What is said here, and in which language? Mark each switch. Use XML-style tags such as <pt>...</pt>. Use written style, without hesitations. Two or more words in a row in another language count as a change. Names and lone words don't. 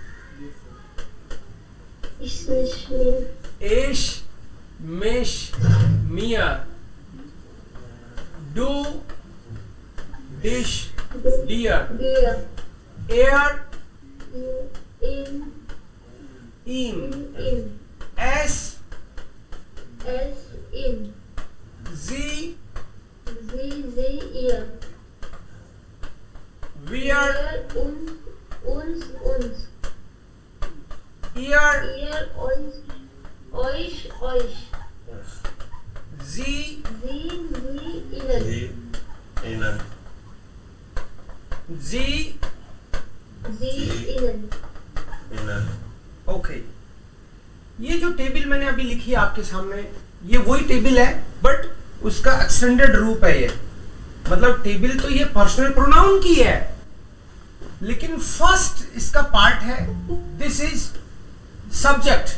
<de>ich mich mir, du dich dir, er ihn, es in, जी ihr, wir uns, ihr euch, sie ihnen, Innen. Sie innen. Innen.</de> <hi>ओके। ये जो टेबल मैंने अभी लिखी है आपके सामने, ये वही टेबल है बट उसका एक्सटेंडेड रूप है ये। मतलब टेबल तो ये</hi> <en>personal pronoun</en> <hi>की है, लेकिन फर्स्ट इसका पार्ट है,</hi> <en>this is subject.</en>